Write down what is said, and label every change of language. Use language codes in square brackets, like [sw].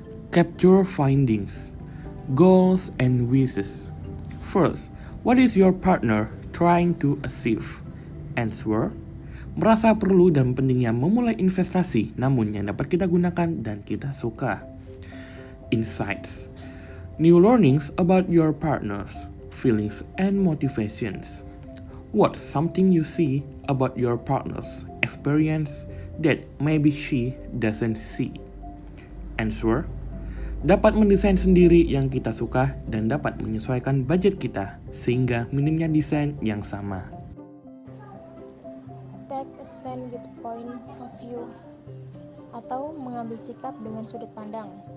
[en] Capture findings, goals and wishes. First, what is your partner trying to achieve? Answer, [id] merasa perlu dan pentingnya memulai investasi, namun yang dapat kita gunakan dan kita suka. [en] Insights, new learnings about your partner's feelings and motivations. What's something you see about your partner's experience that maybe she doesn't see? Answer, [id] dapat mendesain sendiri yang kita suka dan dapat menyesuaikan budget kita sehingga minimnya desain yang sama. [en] Take a stand with point of view [id] atau mengambil sikap dengan sudut pandang.